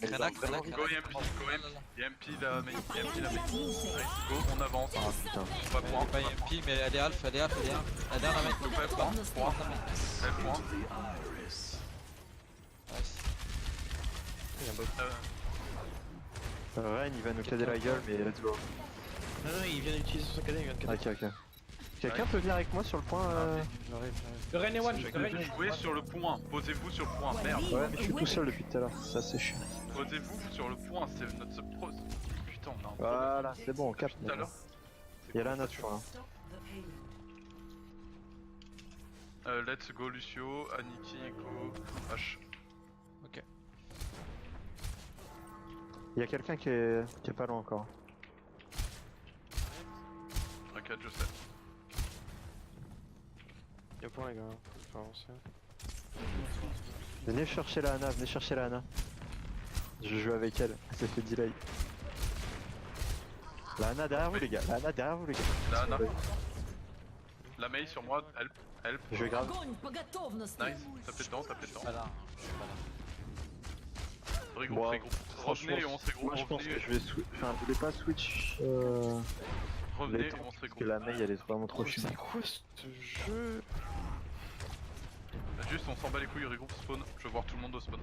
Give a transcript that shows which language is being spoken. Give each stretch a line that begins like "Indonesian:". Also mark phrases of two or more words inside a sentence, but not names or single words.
French: Go EMP, EMP la main, EMP la main. Allez, go, on avance. Ah putain. On va Elle prendre. est pas EMP, mais elle est alpha, elle est alpha. Elle est dans la main. On fait point. Nice. Ren, il va nous cader la gueule, mais
English: let's go.
French: Non, il vient d'utiliser son cadet, il vient de cadet. Ok. Quelqu'un peut venir avec moi sur le point J'arrive. Le Rain est one. Je vais jouer sur le point. Posez-vous sur le point. Merde. Ouais, mais je suis tout seul depuis tout à l'heure, ça c'est chiant. Posez-vous sur le point. C'est notre seul pro. Putain, on a un problème. Voilà, c'est bon, on capte. Tout à l'heure. Il y a là un autre point.
English: Stop the payload. Let's go Lucio, Aniki, go H.
French: Il y a quelqu'un qui est pas loin encore. T'inquiète, je sais. Y'a point, les gars. Faut avancer. Venez chercher la Ana. Je joue avec elle, ça fait delay. La Ana derrière vous les gars, la Ana derrière vous les gars. La Ana. La Mei sur moi,
English: help, help.
French: Je vais grave.
Russian: Огонь по готовности.
French: Nice, tapez dedans, tapez dedans. Pas là, je suis pas là. Regroupe, Bon, regroupe. franchement, Revenez et on se regroupe. Moi je pense que Revenez, je vais enfin je voulais pas switch revenez les et temps, on se parce que regroupe. la Mei elle est vraiment trop chiante. C'est quoi ce jeu? Juste on s'en bat les couilles, regroupe spawn. Je veux voir tout le monde au spawn.